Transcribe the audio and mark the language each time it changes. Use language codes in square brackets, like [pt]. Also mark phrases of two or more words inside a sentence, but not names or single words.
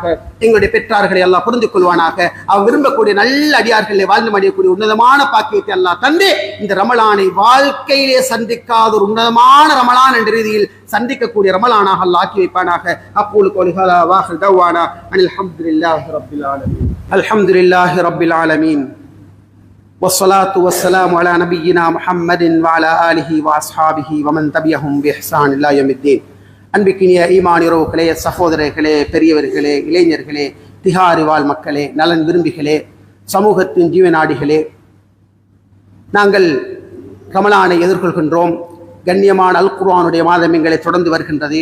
[ta] எங்களுடைய பெற்றார்களை எல்லாம் புரிந்து கொள்வானாக. அவர் விரும்பக்கூடிய நல்ல அடியார்களை வாழ்ந்து மடியக்கூடிய உன்னதமான பாக்கியத்தை அல்லாஹ் தந்து இந்த ரமலானை வாழ்க்கையிலே சந்திக்காத ஒரு உன்னதமான ரமலான் என்ற ரீதியில் சந்திக்கக்கூடிய ரமலானாக அல்லாஹ் ஆக்கி வைப்பானாக. [ar] أقول قولي هذا وآخر دعوانا أن الحمد لله رب العالمين. الحمد لله رب العالمين. والصلاة والسلام على نبينا محمد وعلى آله وأصحابه ومن تبعهم بإحسان إلى يوم الدين. [ta] அன்பிக்கினிய ஈமான் உறவுகளே, சகோதரர்களே, பெரியவர்களே, இளைஞர்களே, திஹாரி வாழ் மக்களே, நலன் விரும்பிகளே, சமூகத்தின் ஜீவநாடிகளே, நாங்கள் ரமலானை எதிர்கொள்கின்றோம். கண்ணியமான அல் குர்ஆனுடைய மாதம் எங்களை தொடர்ந்து வருகின்றது.